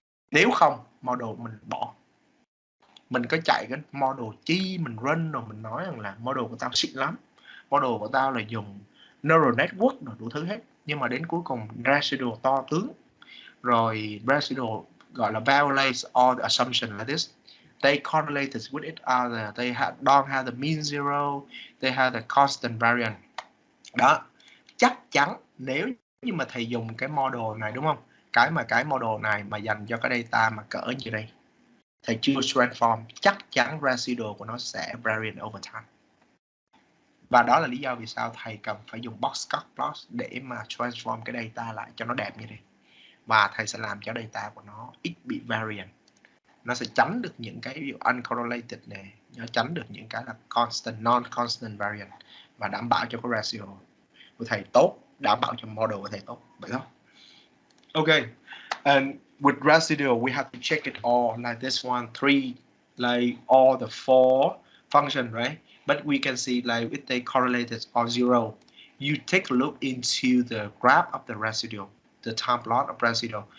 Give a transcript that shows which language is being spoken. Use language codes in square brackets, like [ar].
[vi] Nếu không model mình bỏ, mình có chạy cái model chi mình run rồi mình nói rằng là model của tao xịn lắm, model của tao là dùng neural network rồi đủ thứ hết, nhưng mà đến cuối cùng residual to tướng, rồi residual gọi là [en] violates all the assumptions like this. They correlated with each other. They don't have the mean zero. They have the constant variance. [vi] Đó, chắc chắn nếu như mà thầy dùng cái model này đúng không? Cái model này mà dành cho cái data mà cỡ như đây, thầy chưa transform, chắc chắn residual của nó sẽ [en] variant over time. [vi] Và đó là lý do vì sao thầy cần phải dùng box cut plot để mà transform cái data lại cho nó đẹp như thế. Và thầy sẽ làm cho data của nó ít bị variant. Nó sẽ tránh được những cái ví dụ uncorrelated này, nó tránh được những cái là constant, non-constant variant và đảm bảo cho cái residual của thầy tốt, đảm bảo cho model của thầy tốt, vậy không? [en] Okay, and with residual we have to check it all like this one, 3, like all the 4 function, right? But we can see like if they correlated or zero, you take a look into the graph of the residual, the time plot of residual.